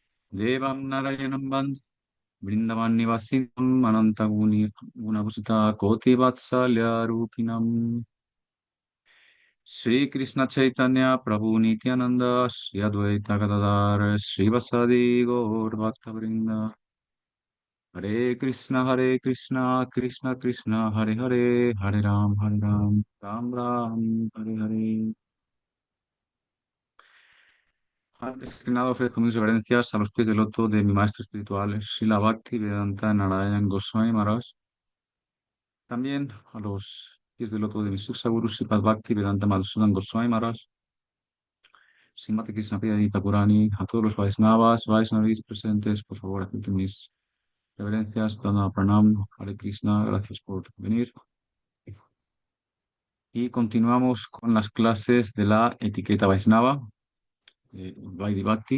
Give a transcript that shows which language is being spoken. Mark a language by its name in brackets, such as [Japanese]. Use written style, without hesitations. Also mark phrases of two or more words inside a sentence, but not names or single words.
[Sanskrit] देवम् नारायणम् बन्द वृन्दावन निवासिनम् अनन्तगुणि गुणभूषित कोटि वात्सल्य रूपिणम् श्री कृष्ण चैतन्य प्रभु नित्यानन्द श्री अद्वैत गदाधर श्री वासादि गौर भक्तवृन्द हरे कृष्ण कृष्ण कृष्ण हरे हरे हरे राम राम राम हरे हरे. [Spanish] Antes que nada ofrezco mis reverencias a los pies del loto de mi maestro espiritual, Srila Bhakti Vedanta Narayan Goswami Maharaj. También a los pies del loto de mi Guru Sripad Bhakti Vedanta Madhusudan Goswami Maharaj, Srimati Krishna Priya Purani, a todos los Vaisnavas, Vaisnavis presentes, por favor, acepten mis reverencias, Dana Pranam, Hare Krishna, gracias por venir. Y continuamos con las clases de la etiqueta Vaisnava, Vaidhi Bhakti.